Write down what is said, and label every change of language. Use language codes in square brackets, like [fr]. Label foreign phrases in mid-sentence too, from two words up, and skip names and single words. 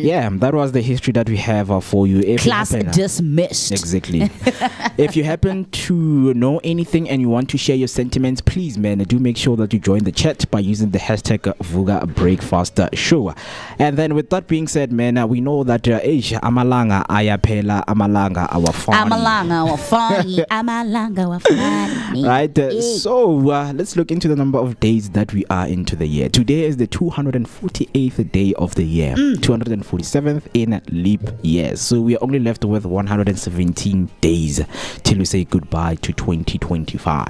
[en] Yeah, that was the history that we have for you. If Class dismissed. Exactly. If you happen to know anything and you want to share your sentiments, please, man, do make sure that you join the chat by using the hashtag Vooka Breakfast Show. And then with that being said, man, we know that [zu] amalanga ayaphela, amalanga awafani. Amalanga wafani. Amalanga wafani. [en] Right. So let's look into the number of days that we are into the year. Today is the 248th day of the year, 247th in leap years. So we are only left with 117 days till we say goodbye to 2025.